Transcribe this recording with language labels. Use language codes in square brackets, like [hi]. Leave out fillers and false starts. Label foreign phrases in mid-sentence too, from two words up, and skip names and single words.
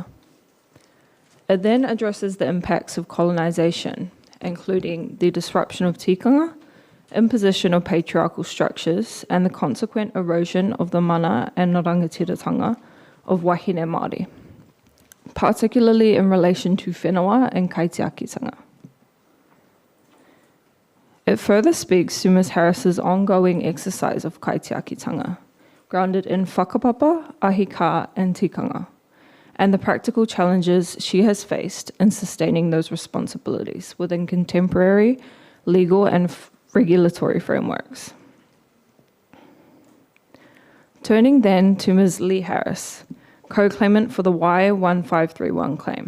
[en] It then addresses the impacts of colonisation, including the disruption of tikanga, imposition of patriarchal structures, and the consequent erosion of the mana and Rangatiratanga of [mi] Wahine Māori, [en] particularly in relation to whenua and kaitiakitanga. It further speaks to Ms. Harris's ongoing exercise of kaitiakitanga, grounded in [mi] whakapapa, ahika, [en] and tikanga, and the practical challenges she has faced in sustaining those responsibilities within contemporary legal and regulatory frameworks. Turning then to Ms. Lee Harris, co-claimant for the Y1531 claim.